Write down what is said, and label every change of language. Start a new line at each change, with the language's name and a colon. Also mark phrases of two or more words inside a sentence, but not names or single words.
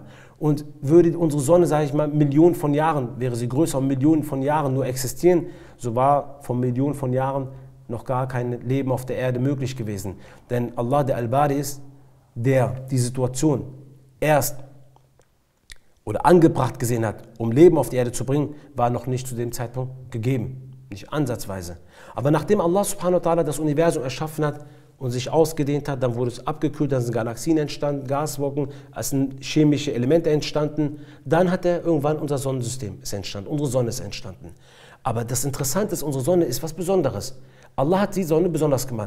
German: Und würde unsere Sonne, sage ich mal, Millionen von Jahren, wäre sie größer und Millionen von Jahren nur existieren, so war vor Millionen von Jahren noch gar kein Leben auf der Erde möglich gewesen. Denn Allah, der Al-Bari ist, der die Situation erst oder angebracht gesehen hat, um Leben auf die Erde zu bringen, war noch nicht zu dem Zeitpunkt gegeben. Nicht ansatzweise. Aber nachdem
Arabic: الله سبحانه وتعالى
German: das Universum erschaffen hat und sich ausgedehnt hat, dann wurde es abgekühlt, dann sind Galaxien entstanden, Gaswolken, es sind chemische Elemente entstanden. Dann hat irgendwann unser Sonnensystem ist entstanden, unsere Sonne ist entstanden. Aber das Interessante ist, unsere Sonne ist was Besonderes. Allah hat die Sonne besonders gemacht.